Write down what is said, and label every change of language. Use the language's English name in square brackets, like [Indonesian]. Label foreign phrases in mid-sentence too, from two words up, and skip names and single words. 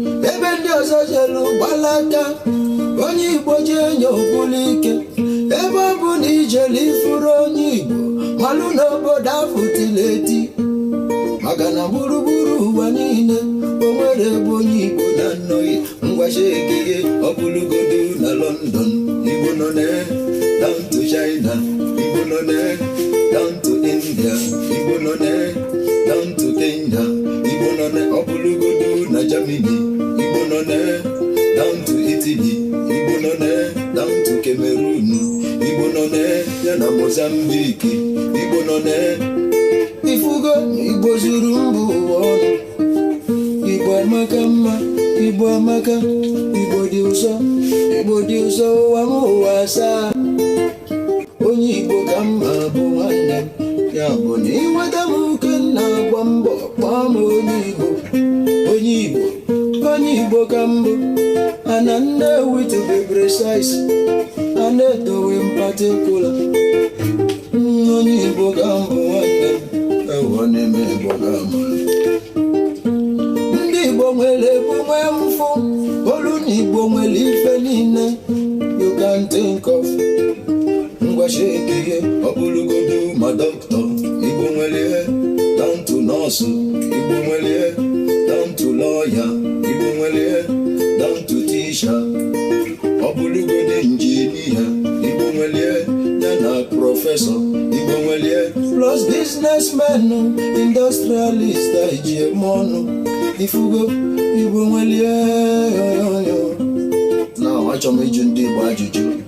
[Igbo] Ebe ndị ọzọ jelu gbalaka, onye Igbo ji enye okwulu ike. Ebe ọ bụ na ijelu ifuru onye Igbo, malụ n'obodo ahụ tili eti. Maka na gburugburu ụwa niile, o nwere ebe onye Igbo na-anọghị. Ngwa sheki ihe, ọ bụlụgodu na London, Igbo nọ ne, [English] down to [Igbo] China, Igbo nọ ne, [English] down to [Igbo] India, Igbo nọ ne, [English] down to [Igbo] Kenya, Igbo nọ ne, ọ bụlụgodu na Germany, Igbo nọ ne, [English] down to [Igbo] Italy, Igbo nọ ne, [English] down to [Igbo] Cameroon, Igbo nọ ne, ya na Mozambique, Igbo nọ ne. Ifugo Igbo zuru mba ụwa ọnụ. Igbo amaka mma, Igbo amaka, Igbo dị ụzọ, Igbo dị ụzọ, ụwa m ụwa asaa. Onye Igbo ka mma bụ nwanne m, ya bụ na inweta m uke m na-agba mbọ, kpọọ m onye Igbo, onye Igbo, onye Igbo ka m bụ. [English] Ana Nnewi to be precise, Ana Edo in particular. [Igbo] Mm, onye Igbo ka m bụ nwanne m, ewo na-eme Igbo ka m bụ. Ndị Igbo nwere ebu nwee mfụ, olu na Igbo nwere ife niile [English] you can think of. [Igbo] Ngwa sheki ihe, ọ bụrụgodu ma doctor, Igbo nwere ihe, [English] down to nurse, [Igbo] Igbo nwere ihe, [English] down to lawyer, [Igbo] Igbo nwere ihe, [English] down to teacher. [Igbo] Ọ bụrụgodu injinia, Igbo nwere ihe, ya na prọfesọ, Igbo nwere ihe, [English] plus businessmen, industrialist, [Igbo] iji eme ọnụ. Ifugo, Igbo nwere ihe, yo, yo, yo. Now, achọrọ m ịjụ ndị Igbo ajụjụ.